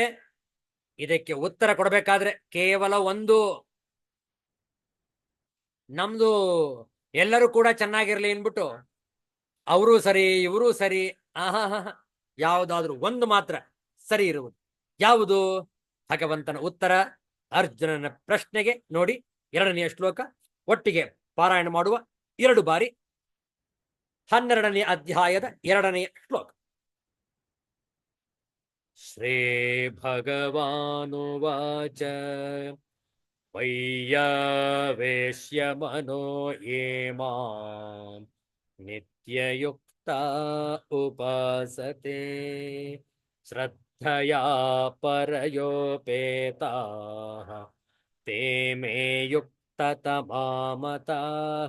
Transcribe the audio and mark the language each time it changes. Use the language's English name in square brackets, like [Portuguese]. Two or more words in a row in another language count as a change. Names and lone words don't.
[Kannada] ಇದಕ್ಕೆ ಉತ್ತರ ಕೊಡಬೇಕಾದ್ರೆ ಕೇವಲ ಒಂದು, ನಮ್ದು ಎಲ್ಲರೂ ಕೂಡ ಚೆನ್ನಾಗಿರ್ಲಿ ಅನ್ಬಿಟ್ಟು ಅವರು ಸರಿ ಇವರು ಸರಿ, ಯಾವುದಾದ್ರೂ ಒಂದು ಮಾತ್ರ ಸರಿ ಇರುವುದು. ಯಾವುದು? ಭಗವಂತನ ಉತ್ತರ ಅರ್ಜುನನ ಪ್ರಶ್ನೆಗೆ ನೋಡಿ 2ನೇ ಶ್ಲೋಕ ಒಟ್ಟಿಗೆ ಪಾರಾಯಣ ಮಾಡುವ 2 ಬಾರಿ. 12ನೇ ಅಧ್ಯಾಯದ 2ನೇ ಶ್ಲೋಕ. [Sanskrit] ಶ್ರೀ ಭಗವಾನುವಾಚ ವೈಯಾವೇಶ್ಯ ಮನೋ ಯೇ ಮಾಂ ನಿತ್ಯಯುಕ್ತ ಉಪಾಸತೆ ಶ್ರದ್ಧಯಾ ಪರಯೋಪೇತಾಃ ತೇ ಮೇ ಯುಕ್ತತಮಾ ಮತಾಃ.